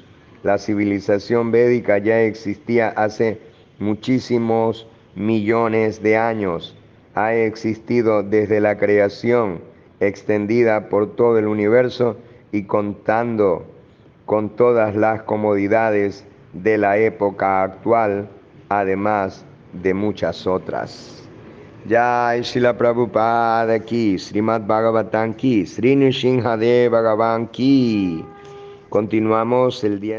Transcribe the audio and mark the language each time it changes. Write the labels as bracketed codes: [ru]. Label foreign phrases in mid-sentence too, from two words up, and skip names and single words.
[es] La civilización védica ya existía hace muchísimos millones de años. Ha existido desde la creación, extendida por todo el universo y contando con todas las comodidades de la época actual, además de muchas otras. [hi] जय श्रील प्रभुपाद की, श्रीमद् भागवतम् की, श्री नृसिंहदेव भगवान की. [es] Continuamos el día